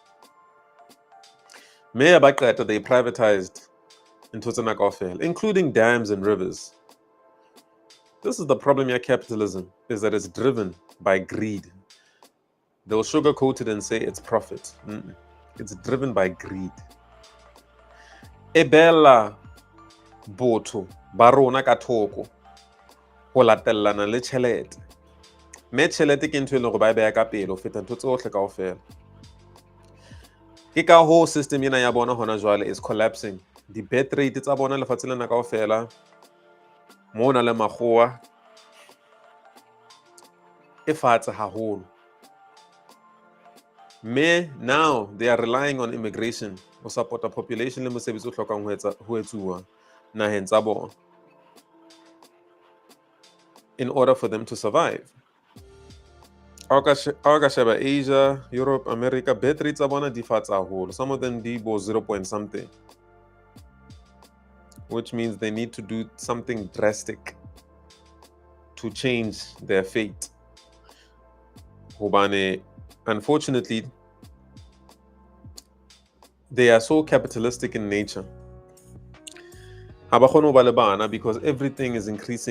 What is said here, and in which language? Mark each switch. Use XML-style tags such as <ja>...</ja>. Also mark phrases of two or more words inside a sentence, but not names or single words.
<st>Me ba qeta</st> <en>they privatized</en> <st>ntho tsena kaofela,</st> <en>including dams and rivers. This is the problem here, capitalism, is that it's driven by greed. They'll sugarcoat it and say it's profit. It's driven by greed.</en> <st>Ebella botho ba rona ka thoko ho latellana le tjhelete. Me tjhelete ke ntho e leng hore ba e beha ka pele ho feta ntho tsohle kaofela. Ke ka ho system ena ya bona hona jwale</st> <en>is collapsing.</en> <st>Di-</st> <en>birth rate</en> <st>tsa bona lefatshe lena kaofela mo na le makgowa e fatshe haholo.</st> <en>Me now they are relying on immigration ho support a population</en> <st>le mosebetsi o hlokang ho etsuwa naheng tsa bona</st> <en>in order for them to survive.</en> <st>Our sheba Asia, Europe, America,</st> <en>birth rates</en> <st>tsa bona di fatshe haholo.</st> <en>Some of them</en> <st>di bo</st> <en>0 point something. which means they need to do something drastic to change their fate. Unfortunately, they are so capitalistic in nature. Because everything is increasing.</en>